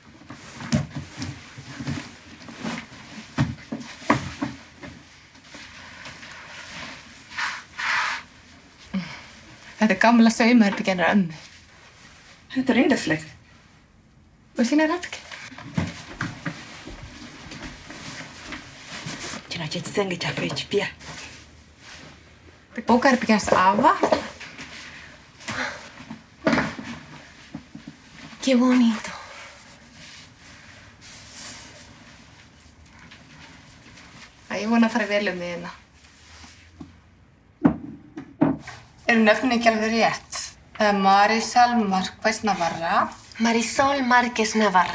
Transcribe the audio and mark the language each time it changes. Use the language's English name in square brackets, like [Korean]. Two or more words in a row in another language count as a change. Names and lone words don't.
[Icelandic] Þetta er gamla saumaherbergið hennar ömmu. Þetta er yndislegt. Og sína er herbergið. Kina chetsenge chako ichi pia. Bókaherbergið hans afa. [Spanish] Qué bonito. [Icelandic] Ég vona að fara vel um þig hérna. Eru nöfnin ekki alveg rétt? Það er Marisol Marquez Navarra. Marisol Marquez Navarra.